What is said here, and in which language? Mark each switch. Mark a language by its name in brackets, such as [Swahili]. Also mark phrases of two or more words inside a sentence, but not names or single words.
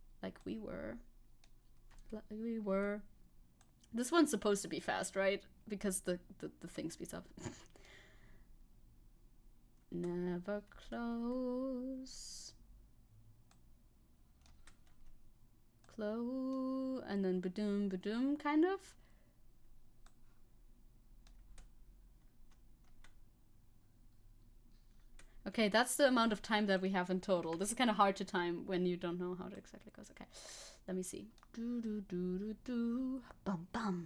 [English] This one's supposed to be fast, right? Because the thing speeds up. Never close. Close. And then ba-doom, ba-doom, kind of. Okay, that's the amount of time that we have in total. This is kind of hard to time when you don't know how it exactly goes. Okay, let me see. Do. Bum bum.